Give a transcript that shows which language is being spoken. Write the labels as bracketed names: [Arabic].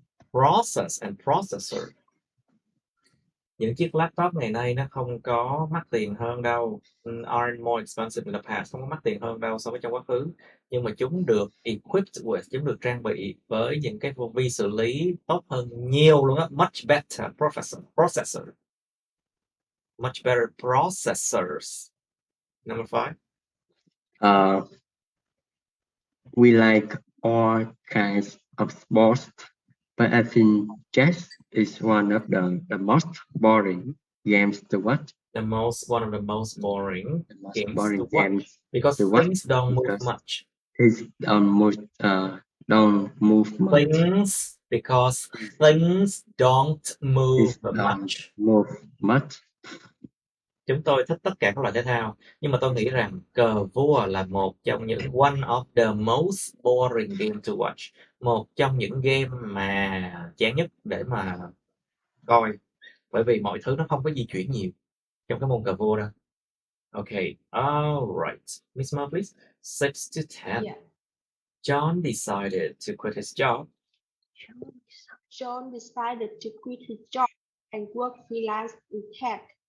[English] Process and processor. [Vietnamese] Những chiếc laptop ngày nay nó không có mắc tiền hơn đâu. [English] Aren't more expensive in the past. [Vietnamese] Không có mắc tiền hơn đâu so với trong quá khứ. Nhưng mà chúng được [English] equipped with, [Vietnamese] chúng được trang bị với những cái vi xử lý tốt hơn nhiều luôn á. [English] Much better processor. Much better processors. Number 5. We like all kinds of sports, but I think chess is one of the most boring games to watch. One of the most boring games boring to watch. Games because things don't move much. Things don't move much. Because things don't move much. [Vietnamese] Chúng tôi thích tất cả các loại thể thao, nhưng mà tôi nghĩ rằng cờ vua là một trong những [English] one of the most boring game to watch. [Vietnamese] Một trong những game mà chán nhất để mà coi, bởi vì mọi thứ nó không có di chuyển nhiều trong cái môn cờ vua đâu. [English] Okay, all right. Miss Mo, please. 6 to 10. Yeah. John decided to quit his job. John decided to quit his job and work freelance instead.